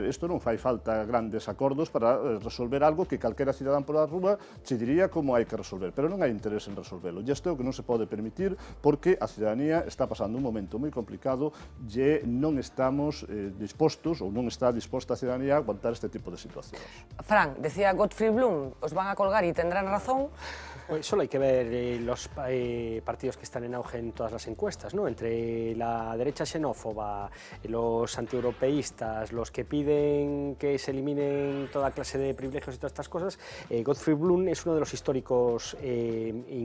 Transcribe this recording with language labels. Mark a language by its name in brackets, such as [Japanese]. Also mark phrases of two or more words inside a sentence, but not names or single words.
[Galician] Isto non fai falta grandes acordos para resolver algo que calquera cidadán pola rúa se diría como hai que resolver, pero non hai interés en resolverlo. E isto é o que non se pode permitir porque a cidadanía está pasando un momento moi complicado e non estamos dispostos, ou non está disposta a cidadanía a aguantar este tipo de situacións. [Spanish] Fran, decía Gottfried Blum, os van a colgar y tendrán razón. Solo hay que ver los partidos que están en auge en todas las encuestas, ¿no? Entre la derecha xenófoba, los antieuropeístas, los que piden que se eliminen toda clase de privilegios y todas estas cosas, Gottfried Blum es uno de los históricos ingleses antiparlamento.